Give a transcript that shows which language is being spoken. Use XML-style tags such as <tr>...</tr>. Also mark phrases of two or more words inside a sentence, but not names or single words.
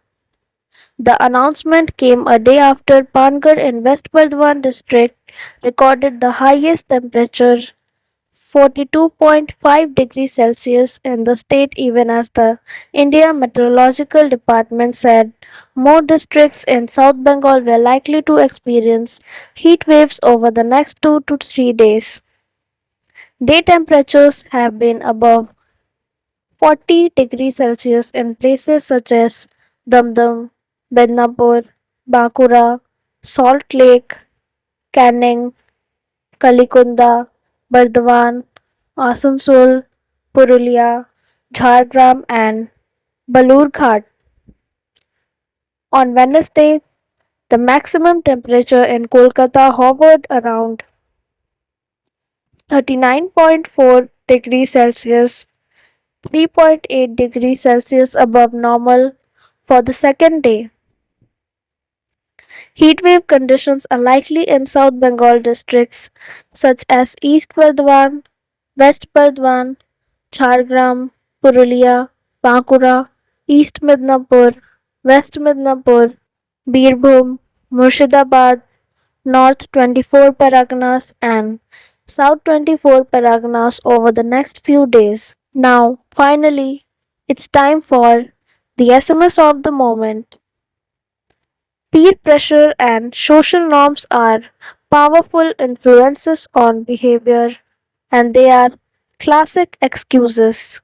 <en>The announcement came a day after Pangar in West Bardhaman district recorded the highest temperature 42.5 degrees Celsius in the state, even as the India Meteorological Department said more districts in South Bengal were likely to experience heat waves over the next 2 to 3 days. Day temperatures have been above 40 degrees Celsius in places such as Damdam, Bednapur, Bakura, Salt Lake, Canning, Kalikunda, Bardhaman, Asansol, Purulia, Jhargram, and Balurghat. On Wednesday, the maximum temperature in Kolkata hovered around 39.4 degrees Celsius, 3.8 degrees Celsius above normal for the second day. Heatwave conditions are likely in South Bengal districts such as East Bardhaman, West Bardhaman, Jhargram, Purulia, Bankura, East Midnapur, West Midnapur, Birbhum, Murshidabad, North 24 Paraganas and South 24 Paraganas over the next few days. Now, finally, it's time for the SMS of the moment. Peer pressure and social norms are powerful influences on behavior and they are classic excuses.</en>